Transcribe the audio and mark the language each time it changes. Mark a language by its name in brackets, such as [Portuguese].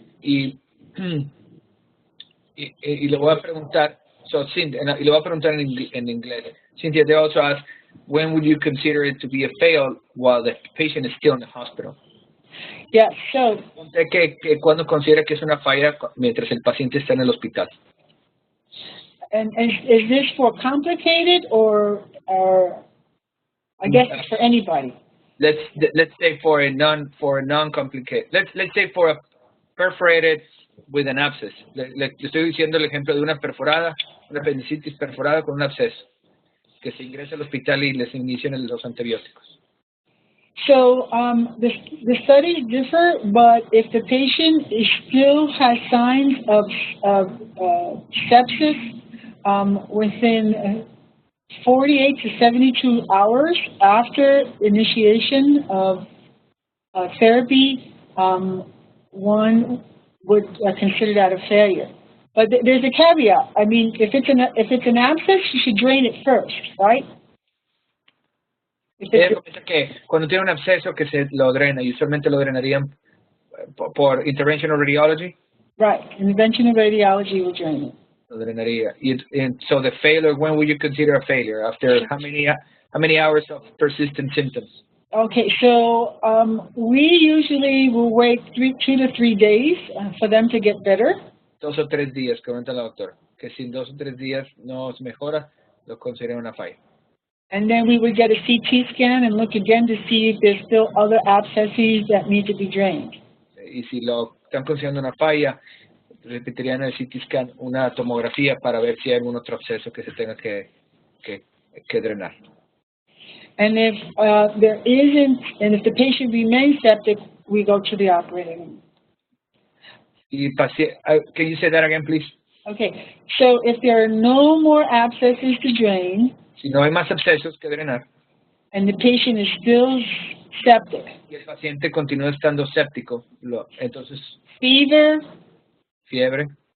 [Spanish] Y le voy a preguntar, y le voy a preguntar en inglés. [English] Cynthia, they also ask, when would you consider it to be a fail while the patient is still in the hospital? Yeah, so [Spanish] ¿Cuándo considera que es una falla mientras el paciente está en el hospital? [English] and is this for complicated or I guess it's for anybody? Let's say for a non-complicated. Let's say for a perforated with an abscess. [Spanish] Le estoy diciendo el ejemplo de una perforada, una apendicitis perforada con un absceso, que se ingresa al hospital y les inician los antibióticos. [English] So the studies differ, but if the patient still has signs of sepsis within 48 to 72 hours after initiation of therapy, one would consider that a failure. But there's a caveat. I mean, if it's an abscess, you should drain it first, right? [Spanish] Que cuando tiene un absceso que se lo drena, y usualmente lo drenarían por [English] interventional radiology. Right, interventional radiology will drain it. [Spanish] Lo drenaría. [English] And so the failure, when would you consider a failure? After how many hours of persistent symptoms? Okay, so we usually will wait 2 to 3 days for them to get better. [Spanish] 2 o 3 días, comenta la doctora, que si en 2 o 3 días no se mejora, lo considera una falla. [English] And then we would get a CT scan and look again to see if there's still other abscesses that need to be drained. [Spanish] Y si lo están considerando una falla, repetirían el CT scan una tomografía para ver si hay algún otro absceso que se tenga que drenar. [English] And if there isn't, and if the patient remains septic, we go to the operating room. Can you say that again, please? Okay, so if there are no more abscesses to drain, [Spanish] si no hay más abscesos que drenar, [English] and the patient is still septic, [Spanish] y el paciente continúa estando séptico, entonces fiebre,